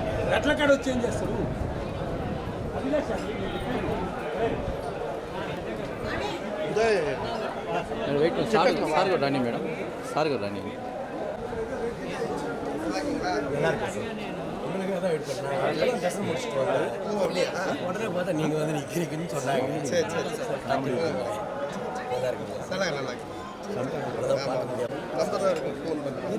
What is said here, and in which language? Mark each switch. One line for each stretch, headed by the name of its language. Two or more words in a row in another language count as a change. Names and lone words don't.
Telugu: ఎట్ల కాడ వచ్చి ఏం చేస్తారు వెయిట్ సార్ గారు రాని మేడం சார் గారు రాని
Tamil: தரிசனம் முடிச்சுட்டு உடனே பார்த்தா நீங்கள் வந்து நிற்கிறீங்கன்னு சொன்னாங்க. சரி சரி நல்லா இருக்கு நல்லா நல்லா இருக்கு ஃபோன் பண்ணுறேன்.